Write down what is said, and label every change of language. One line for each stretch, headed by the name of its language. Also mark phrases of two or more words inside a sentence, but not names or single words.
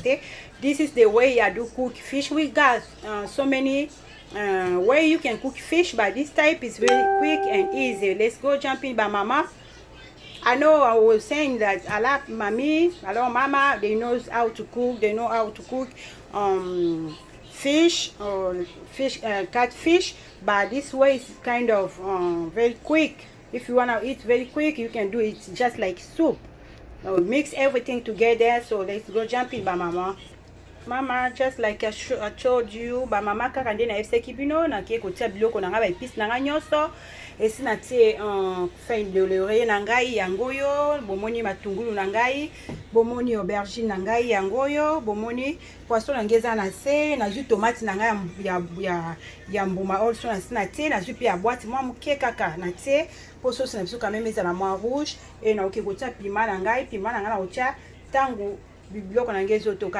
English: This is the way I do cook fish. We got so many way you can cook fish, but this type is very quick and easy. Let's go jump in by mama. I know I was saying that a lot of mama, they know how to cook. They know how to cook fish or catfish, but this way is kind of very quick. If you want to eat very quick, you can do it just like soup. Mix everything together. So let's go jump in by mama. Mama, just like I told you,
Lingala: ba mama kaka nde na FCK bino na kie kotia biloko na nga ba épice na nga nyonso. Esi na tie
French: fin de laurier
Lingala: na ngai yango yo, bomoni matungulu na ngai, bomoni aubergine na ngai yango yo, bomoni poisson na ngeza na se, na zu tomate na ngai ya mbuma also na tie, na zu pi ya boîte mwa muke kaka na tie, po sauce na biso
French: quand même
Lingala: ezala mwa rouge, et na oke kotia piment na ngai na otia tango biloko na ngezo toka.